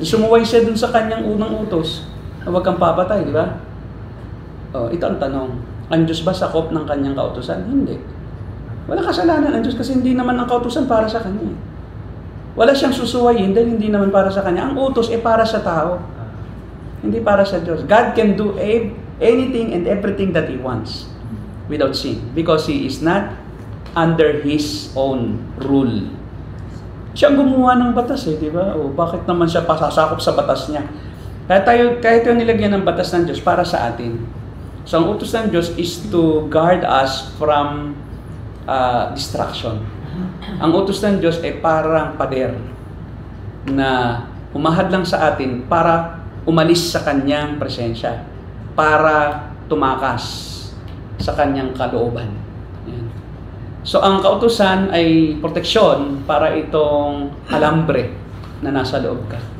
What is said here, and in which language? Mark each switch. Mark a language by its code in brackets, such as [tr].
[tl] Sumuway siya dun sa kanyang unang utos na huwag kang papatay, di ba? Ito ang tanong. Ang Diyos ba sakop ng kanyang kautusan? Hindi. Wala kasalanan ang Diyos kasi hindi naman ang kautusan para sa kanya. Wala siyang susuwayin dahil hindi naman para sa kanya. Ang utos ay para sa tao. Hindi para sa Diyos. [en] God can do anything and everything that He wants without sin because He is not under His own rule. [tl] Siya ang gumawa ng batas di ba? Bakit naman siya pasasakop sa batas niya? Kahit yung nilagyan ng batas ng Diyos para sa atin. [en] So, [tl] ang utos ng Diyos [en] is to guard us from distraction. [tl] Ang utos ng Diyos ay parang pader na humahad lang sa atin para umalis sa Kanyang presensya, para tumakas sa Kanyang kalooban. Yan. So, ang kautusan ay proteksyon para itong alambre na nasa loob ka.